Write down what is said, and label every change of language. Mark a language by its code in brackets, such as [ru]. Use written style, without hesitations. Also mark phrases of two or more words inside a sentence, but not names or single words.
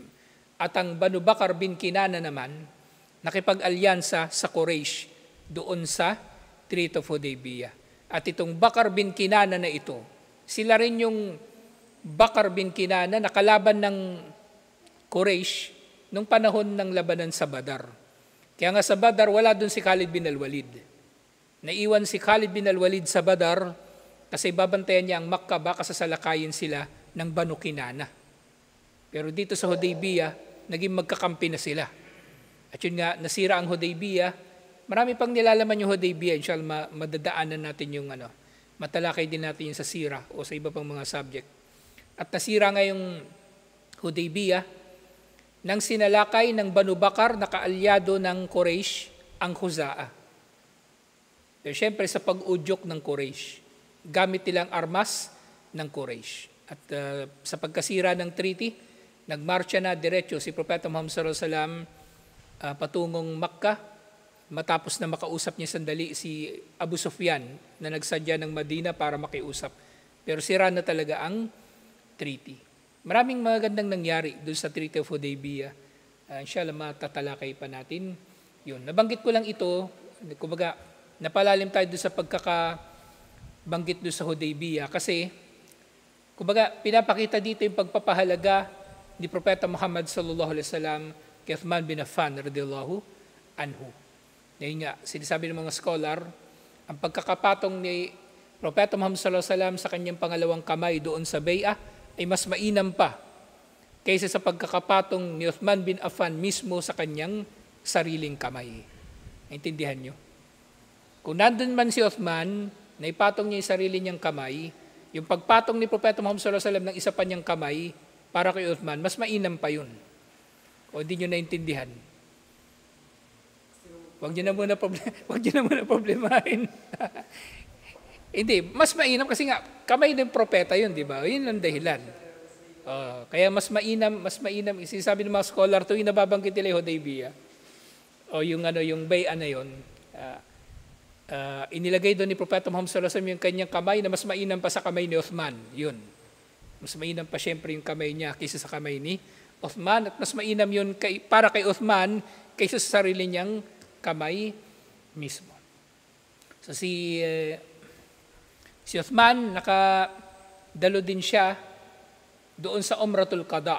[tl] At ang Banu Bakr bin Kinana naman, nakipag-alyansa sa Quraysh doon sa Treaty of Hudaybiyah. At itong Bakr bin Kinana na ito, sila rin yung Bakr bin Kinana na kalaban ng Quraysh nung panahon ng labanan sa Badar. Kaya nga sa Badar, wala doon si Khalid bin al-Walid. Naiwan si Khalid bin al-Walid sa Badar kasi babantayan niya ang Makkah, baka sasalakayin sila ng Banu Kinana. Pero dito sa Hudaybiyah, naging magkakampi na sila. At yun nga, nasira ang Hudaybiyah. Marami pang nilalaman yung Hudaybiyah. Inshallah, madadaanan natin yung matalakay din natin yung sa sira o sa iba pang mga subject. At nasira nga yung Hudaybiyah nang sinalakay ng Banu Bakr na kaalyado ng Quraysh ang Khuza'a. Pero syempre sa pag-udyok ng Quraysh, gamit nilang armas ng Quraysh. At sa pagkasira ng treaty, nagmarcha na diretso si Propeta Muhammad [ar] صلى الله عليه وسلم [tl] patungong Makkah, matapos na makausap niya sandali si Abu Sufyan na nagsadya ng Madina para makiusap. Pero sira na talaga ang treaty. Maraming magandang nangyari doon sa Treaty of Hudaybiyah. Inshallah, matatalakay pa natin yun. Nabanggit ko lang ito, kumbaga, napalalim tayo doon sa pagkakabanggit doon sa Hudaybiyah kasi, kumbaga, pinapakita dito yung pagpapahalaga ni Propeta Muhammad [ar] صلى الله عليه وسلم [tl] kay Uthman bin Affan [ar] رضي الله عنه. [tl] Ngayon nga, sinasabi ng mga scholar, ang pagkakapatong ni Propeta Muhammad [ar] صلى الله عليه وسلم [tl] sa kanyang pangalawang kamay doon sa Bay'ah ay mas mainam pa kaysa sa pagkakapatong ni Uthman bin Affan mismo sa kanyang sariling kamay. Naintindihan nyo? Kung nandun man si Uthman, na ipatong niya yung sarili niyang kamay, yung pagpatong ni Propeta Muhammad [ar] صلى الله عليه وسلم [tl] ng isa pa niyang kamay para kay Uthman, mas mainam pa yun. O hindi nyo naintindihan? Huwag nyo na muna problemahin. Hindi, mas mainam kasi nga, kamay ng propeta yun, di ba? Yun ang dahilan. Kaya mas mainam, sinasabi ng mga scholar, tuwing nababanggit nila yung Hudaybiyah, o yung Bay'ah na yun, inilagay doon ni Propeta Muhammad [ar] صلى الله عليه وسلم [tl] yung kanyang kamay na mas mainam pa sa kamay ni Uthman. Yun. Mas mainam pa syempre yung kamay niya kaysa sa kamay ni Uthman, at mas mainam yun para kay Uthman kaysa sa sarili niyang kamay mismo. So si Uthman, nakadalo din siya doon sa Umratul Qada.